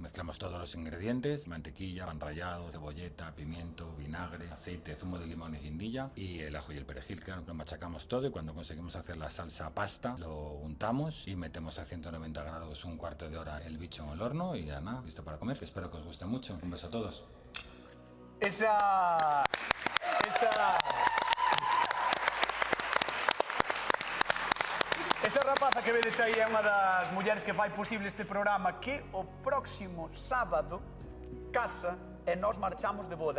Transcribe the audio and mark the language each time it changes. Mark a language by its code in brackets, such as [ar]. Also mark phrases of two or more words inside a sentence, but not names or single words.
[es] Mezclamos todos los ingredientes: mantequilla, pan rallado, cebolleta, pimiento, vinagre, aceite, zumo de limón y guindilla y el ajo y el perejil. Claro, lo machacamos todo y cuando conseguimos hacer la salsa pasta, lo untamos y metemos a 190 grados un cuarto de hora el bicho en el horno y ya nada, listo para comer. Espero que os guste mucho. Un beso a todos. [gl] Esa rapaza que vedes aí é unha das mulleres que fai posible este programa, que o próximo sábado casa e nós marchamos de boda.